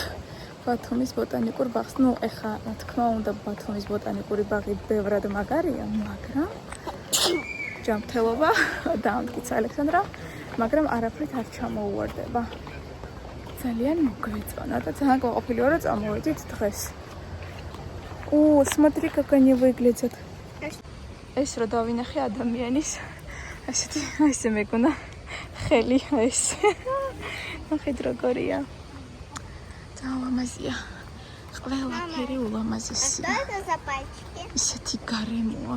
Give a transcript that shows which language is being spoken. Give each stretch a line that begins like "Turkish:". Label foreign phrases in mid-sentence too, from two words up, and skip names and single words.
Georgian: ბათუმის ბოტანიკურ ბაღს. ნუ ეხა რა თქმა უნდა ბათუმის ბოტანიკური ბაღი ბევრად მაგარია, მაგრამ ჯანმრთელობა დაამტკიცა ალექსანდრა, მაგრამ არაფრით არ ჩამოუვარდება. ძალიან მოგვეწონა და ძალიან ყოფილი ვარ, რომ წამოვედით დღეს.
Russian: Смотри, как они выглядят.
Georgian: ეს რო დავინახე ადამიანის ასეთი ესე მეკონა ხელი ეს. ნახეთ როგორია. Ულამაზია. ყველაფერი ულამაზესია. ისეთი გარემოა.